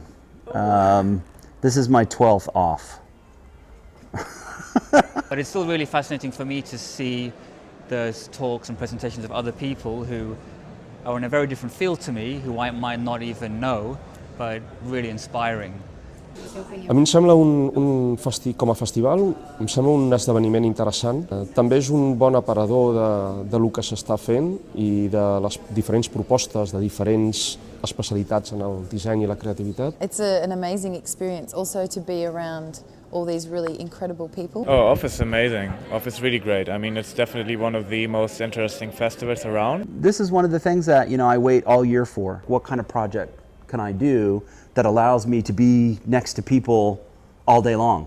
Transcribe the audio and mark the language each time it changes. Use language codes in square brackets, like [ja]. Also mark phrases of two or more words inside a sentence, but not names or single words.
[en] This is my 12th off. But it's still really fascinating for me to see the talks and presentations of other people who are in a very different field to me, who I might not even know, but really inspiring. [ca] A mi em sembla com a festival, em sembla un esdeveniment interessant. També és un bon aparador de lo que s'està fent i de les diferents propostes de diferents especialitats en el disseny i la creativitat. [en] It's an amazing experience also to be around all these really incredible people. Oh, Off is amazing. Off is really great. I mean, it's definitely one of the most interesting festivals around. This is one of the things that, I wait all year for. What kind of project can I do that allows me to be next to people all day long?